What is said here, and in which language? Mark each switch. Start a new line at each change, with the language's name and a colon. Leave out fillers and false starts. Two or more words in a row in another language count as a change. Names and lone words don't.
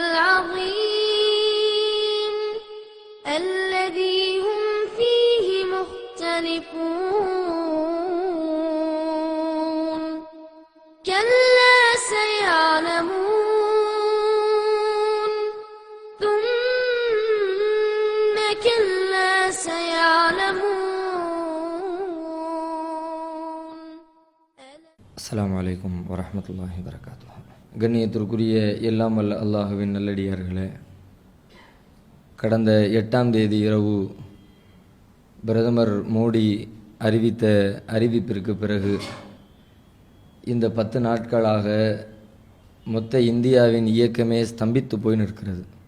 Arabic: العظيم الذي هم فيه مختلفون كلا سيعلمون ثم كلا سيعلمون. السلام عليكم ورحمة الله وبركاته.
Tamil: கண்ணியத்திற்குரிய எல்லாம் வல்ல அல்லாஹுவின் நல்லடியார்களே, கடந்த 8ஆம் தேதி இரவு பிரதமர் மோடி அறிவித்த அறிவிப்பிற்கு பிறகு இந்த 10 நாட்களாக மொத்த இந்தியாவின் இயக்கமே ஸ்தம்பித்து போய் நிற்கிறது.